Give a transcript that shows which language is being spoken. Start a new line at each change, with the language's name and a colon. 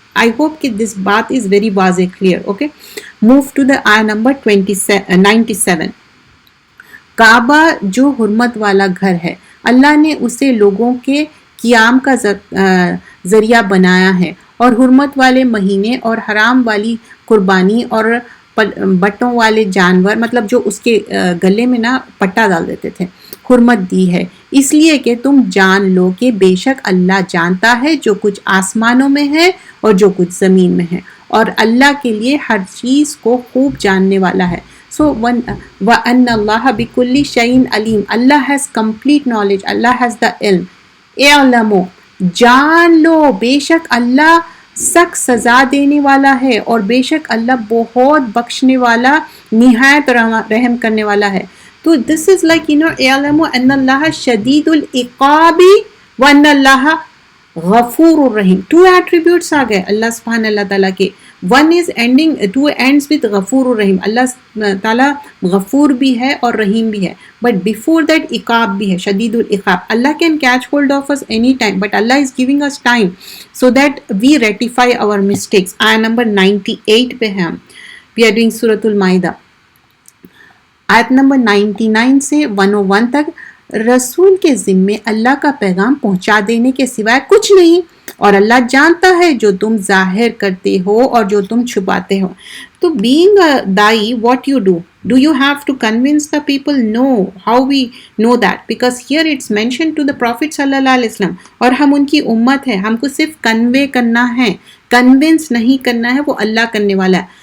English: I hope کہ this بات is very واضح, clear. Okay, move to the ayah number 97.
Urdu: کعبہ جو حرمت والا گھر ہے, اللہ نے اسے لوگوں کے قیام کا ذریعہ بنایا ہے, اور حرمت والے مہینے اور حرام والی قربانی اور بٹوں والے جانور, مطلب جو اس کے گلے میں نا پٹا ڈال دیتے تھے, حرمت دی ہے, اس لیے کہ تم جان لو کہ بے شک اللہ جانتا ہے جو کچھ آسمانوں میں ہے اور جو کچھ زمین میں ہے, اور اللہ کے لیے ہر چیز کو خوب جاننے والا ہے.
English: سو
Arabic: وَأَنَّ اللَّهَ بِكُلِّ شَيْءٍ عَلِيمٌ,
English: اللہ has complete knowledge, اللہ has the علم.
Urdu: اعلموا, جان لو, بے شک اللہ سخت سزا دینے والا ہے, اور بے شک اللہ بہت بخشنے والا, نہایت رحم کرنے والا ہے.
Arabic: تو
English: this is like,
Arabic: اعلموا ان اللہ شدید العقاب وان اللہ غفور الرحیم.
Urdu: 2 attributes آ گئے اللہ سبحانہ اللہ تعالیٰ کے.
English: One is ending, 2 ends with غفور الرحیم.
Urdu: اللہ تعالیٰ غفور بھی ہے اور رحیم بھی ہے,
English: but before that
Urdu: عقاب بھی ہے, شدید العقاب.
English: Allah can catch hold of us any time, but Allah is giving us time so that we rectify our mistakes.
Urdu: Ayah number 98 پہ ہم
English: we are doing
Urdu: سورۃ المائدہ. آیت نمبر 99 سے 101 تک. رسول کے ذمے اللہ کا پیغام پہنچا دینے کے سوائے کچھ نہیں، اور اللہ جانتا ہے جو تم ظاہر کرتے ہو اور جو تم چھپاتے ہو.
English: تو being a da'i, what you do you have to convince the people? No. How we know that? Because here it's mentioned to the Prophet
Arabic: sallallahu alaihi wasallam,
Urdu: اور ہم ان کی امت ہے، ہم کو صرف کنوے کرنا ہے، کنونس نہیں کرنا ہے، وہ اللہ کرنے والا ہے.